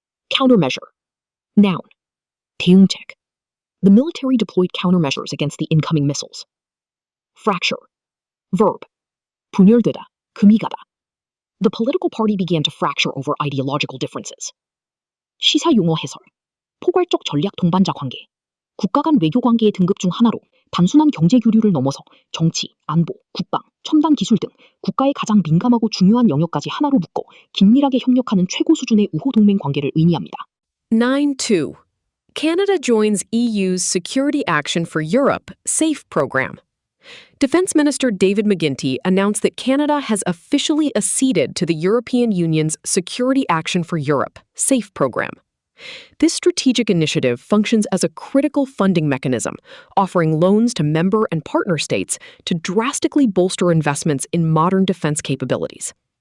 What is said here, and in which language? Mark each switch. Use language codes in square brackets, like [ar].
[en] Countermeasure. Noun. [ko] 대응책. [en] The military deployed countermeasures against the incoming missiles. Fracture. Verb. [ko] 분열되다. 금이 가다. [en] The political party began to fracture over ideological differences. [ko] 시사 용어 해설. 포괄적 전략 동반자 관계. 국가 간 외교 관계의 등급 중 하나로 단순한 경제 교류를 넘어서 정치, 안보, 국방, 첨단 기술 등 국가의 가장 민감하고 중요한 영역까지 하나로 묶어 긴밀하게 협력하는 최고 수준의 우호 동맹 관계를 의미합니다. [en] 9-2. Canada joins EU's Security Action for Europe SAFE program. Defense Minister David McGuinty announced that Canada has officially acceded to the European Union's Security Action for Europe SAFE program. This strategic initiative functions as a critical funding mechanism, offering loans to member and partner states to drastically bolster investments in modern defense capabilities.